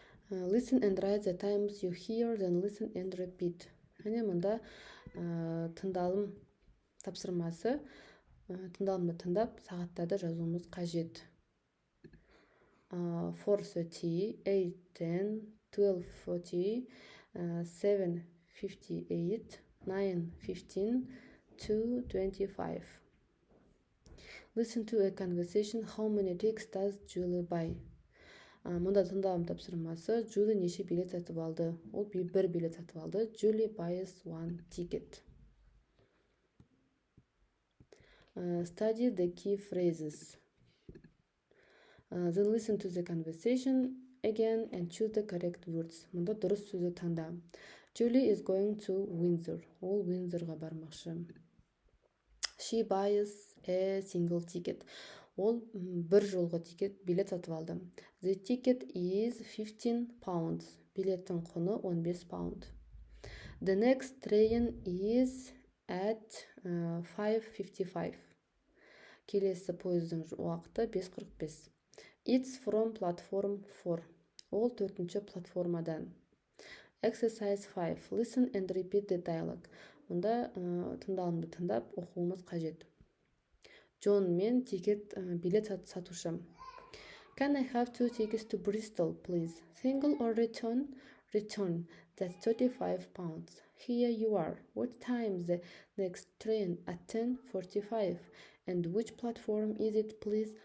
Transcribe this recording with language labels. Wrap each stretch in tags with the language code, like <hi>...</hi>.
<en>Listen and write the times you hear, then listen and repeat.</en> <kk>Әне мұнда тыңдалым тапсырмасы, тыңдалымды тыңдап, сағаттарды жазуымыз қажет.</kk> <en>4:30, 8:10, 12:40, 7:58, 9:15, 2:25. Listen to a conversation. How many tickets does Julie buy?</en> <kk>Мұнда тыңдалым тапсырмасы. Julie неше билет сатып алды? Ол бір билет сатып алды.</kk> <en>Julie buys one ticket. Study the key phrases. Then listen to the conversation again and choose the correct words.</en> <kk>Мұнда дұрыс сөзді таңда.</kk> <en>Julie is going to Windsor.</en> <kk>Ол Уиндзорға бармақшы.</kk> <en>She buys a single ticket.</en> <kk>Ол бір жолғы билет сатып алды.</kk> <en>The ticket is 15 pounds.</en> <kk>Билеттің құны 15 pound.</kk> <en>The next train is at 5:55.</en> <kk>Келесі пойыздың уақыты 5:45.</kk> <en>It's from platform 4.</en> <kk>Ол 4-ші платформадан.</kk> <en>Exercise 5. Listen and repeat the dialogue.</en> <kk>Мұнда тыңдалымды тыңдап оқуымыз қажет. John мен билет сатушы.</kk> <en>Can I have 2 tickets to Bristol, please? Single or return? Return. That's 35 pounds. Here you are. What time is the next train? At 10:45. And which platform is it, please?</en>